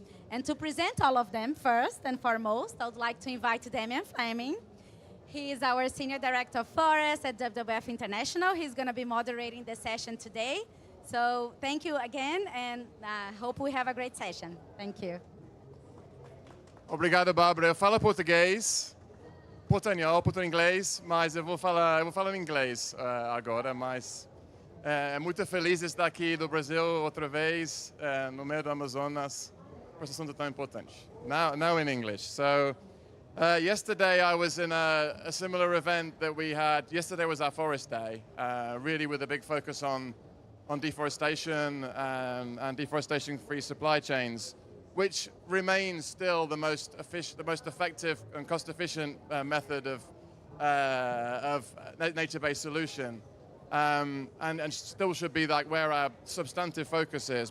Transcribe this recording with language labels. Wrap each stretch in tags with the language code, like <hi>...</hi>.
<en>And to present all of them, first and foremost, I would like to invite Damian Fleming. He is our Senior Director of Forests at WWF International. He's going to be moderating the session today. So thank you again, and hope we have a great session. Thank you.</en> <pt>Obrigado, Bárbara. Eu falo português, portunhol, português, mas eu vou falar em inglês agora, mas é muito feliz de estar aqui do Brasil outra vez, no meio do Amazonas, por esse assunto tão importante.</pt> <en>Now in English. So, yesterday I was in a similar event that we had. Yesterday was our Forest Day, really with a big focus on deforestation and deforestation-free supply chains, which remains still the most effective and cost-efficient method of nature-based solution, and still should be like where our substantive focus is.</en>